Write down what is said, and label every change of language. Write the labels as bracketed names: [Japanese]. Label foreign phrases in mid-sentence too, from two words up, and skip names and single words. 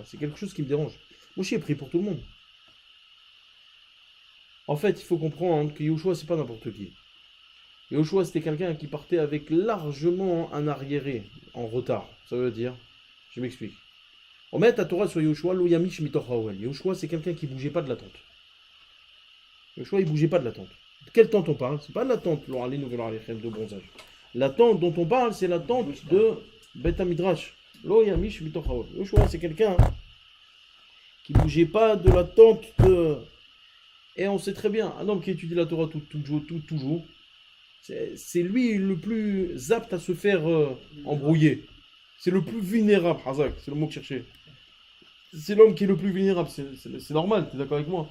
[French] C'est quelque chose qui me dérange. Moshe a prié pour tout le monde. En fait, il faut comprendre que Yoshua, c'est pas n'importe qui. Yoshua, c'était quelqu'un qui partait avec largement un arriéré en retard. Ça veut dire, je m'explique. On met la Torah sur Yoshua, [Hebrew] לא ימיש מתוך האהל. [French] Yoshua, c'est quelqu'un qui bougeait pas de la tente. Yoshua, il bougeait pas de la tente. De quelle tente on parle? C'est pas de la tente, de bronzage. La tente dont on parle, c'est la tente de [Hebrew] בית מדרש. לא ימיש מתוך האהל. [French] Yoshua, c'est quelqu'un qui bougeait pas de la tente de... Et on sait très bien, un homme qui étudie la Torah toujours, c'est lui le plus apte à se faire embrouiller. C'est le plus vulnérable, Hazak, c'est le mot que je cherchais. C'est l'homme qui est le plus vulnérable, c'est normal, tu es d'accord avec moi?